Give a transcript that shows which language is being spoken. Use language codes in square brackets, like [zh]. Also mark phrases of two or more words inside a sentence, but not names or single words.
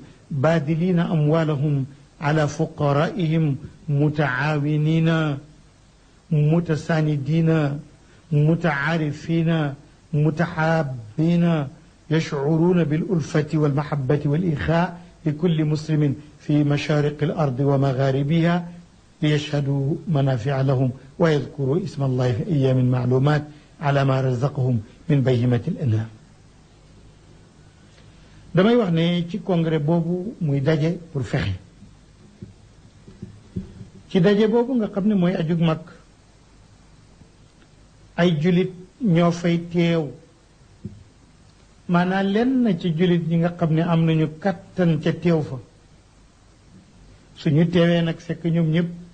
[ar] باذلين أموالهم على فقرائهم متعاونين متساندين متعارفين متحابين يشعرون بالألفة والمحبة والإخاء لكل مسلم في مشارق الأرض ومغاربها ليشهدوا منافع لهم ويذكروا اسم الله في أيام معلومات على ما رزقهم من بهيمة الأنعام. [wo] damay wax ne ci congrès boobu muy daje pour fexe ci daje boobu nga xam ne mooy ajug mag ay julit ñoo fay teew maanaam lenn ci julit ñi nga xam ne am nañu kattan ca teew fa suñu teewee nag fekk ñoom ñëpp